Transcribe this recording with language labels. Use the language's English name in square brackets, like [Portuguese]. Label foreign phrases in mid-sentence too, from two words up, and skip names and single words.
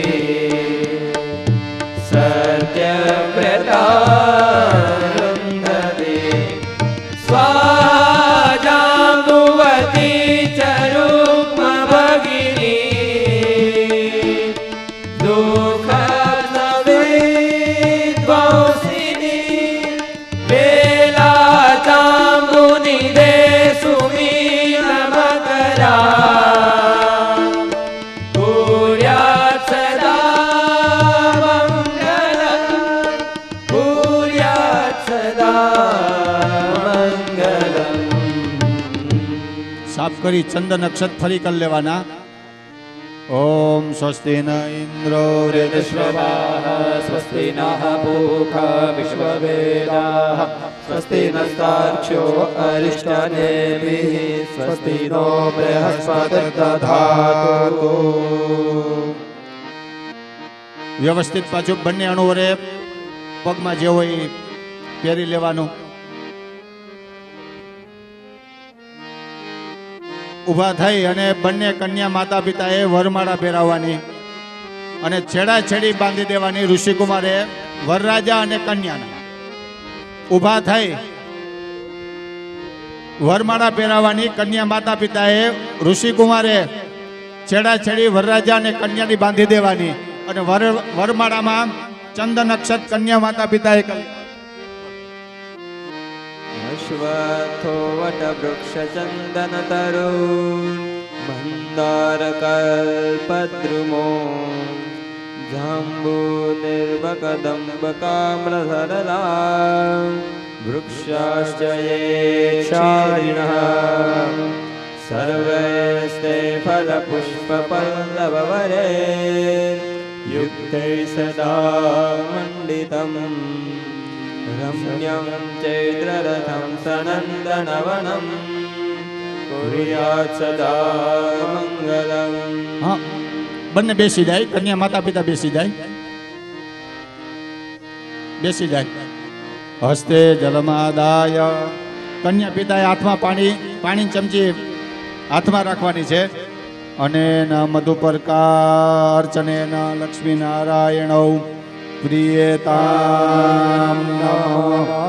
[Sanskrit] सत्यव्रता रुन्धति स्वाजाम्बुवती च रुक्मभगिनी दुःखविध्वंसिनी वेलाचाम्बुनिधे सुमीनमकरा कुर्यात् सदा मङ्गलम् कुर्यात् सदा मङ्गलम् [Gujarati] સાફ કરી ચંદન અક્ષત ફરી કરી લેવાના. [Sanskrit] ओम स्वस्ति न इन्द्रो ऋतुश्रवाः स्वस्ति नः पूषा विश्ववेदाः स्वस्ति नस्तार्क्ष्यो अरिष्टनेमिः स्वस्ति नो बृहस्पतिर्दधातु [Gujarati] વ્યવસ્થિત પાછું બંને અણુવરે પગમાં જે હોય એ પહેરી લેવાનું. ઊભા થઈ અને બંને કન્યા માતા પિતાએ વરમાળા પહેરાવવાની અને છેડાછેડી બાંધી દેવાની. ઋષિકુમારે વરરાજા અને કન્યાને ઊભા થઈ વરમાળા પહેરાવવાની. કન્યા માતા પિતાએ ઋષિકુમારે છેડાછેડી વરરાજા અને કન્યાની બાંધી દેવાની અને વરમાળામાં ચંદન અક્ષત કન્યા માતા પિતાએ કરી. [Sanskrit] अश्वत्थो वटवृक्षचन्दनतरुन् मन्दारकल्पद्रुमो जाम्बूनिर्वकदम्बकाम्रसरला वृक्षाश्च ये क्षारिणः सर्वैस्ते फलपुष्पपल्लववरे युक्तैः सदा मण्डितम् रम्यं चैत्ररथं सनन्दनवनं कुर्यात् सदा मङ्गलम्. [Gujarati] હા, બંને બેસી જાય. કન્યા માતા પિતા બેસી જાય. બેસી જાય. [Sanskrit] हस्ते जलमादाय. [Gujarati] કન્યા પિતાએ હાથમાં પાણી ચમચી હાથમાં રાખવાની છે. [Sanskrit] અને न मधुपर्कार्चने न लक्ष्मी नारायण प्रियताम नमः.